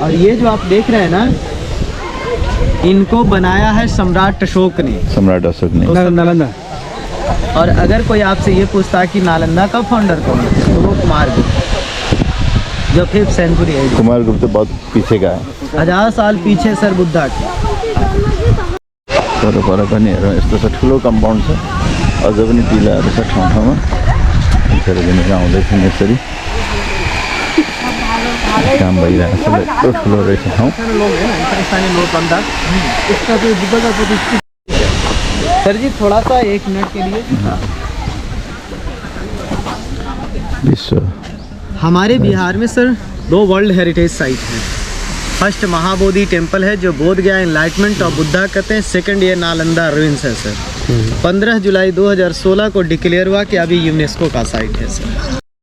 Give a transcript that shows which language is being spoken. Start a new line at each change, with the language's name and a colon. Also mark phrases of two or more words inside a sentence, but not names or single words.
Hindi: और ये जो आप देख रहे हैं ना इनको बनाया है सम्राट अशोक ने सम्राट अशोक ने नालंदा और अगर कोई आपसे ये पूछता है कि नालंदा का फाउंडर कौन है तो वो कुमारगुप्त जो 5th सेंचुरी है कुमारगुप्त तो बहुत पीछे का है 1000 साल पीछे सर बुद्धा के
Nepali: पर पनि हेरौँ यस्तो छ ठुलो कम्पाउन्ड छ अझ पनि टिलाहरू छ ठाउँ ठाउँमा मान्छेहरू आउँदैछन् यसरी काम भइरहेको छ यत्रो ठुलो रहेछ ठाउँ
Hindi: सर जी थोड़ा सा 1 मिनट के लिए विश्व हमारे बिहार में सर 2
English: world heritage site
Hindi: हैं फर्स्ट महाबोधि टेम्पल है जो बोध गया
English: enlightenment of Buddha
Hindi: कहते हैं सेकंड ये नालंदा रुइंस है सर 15 जुलाई 2016 को डिक्लेयर हुआ कि अभी यूनेस्को का साइट है सर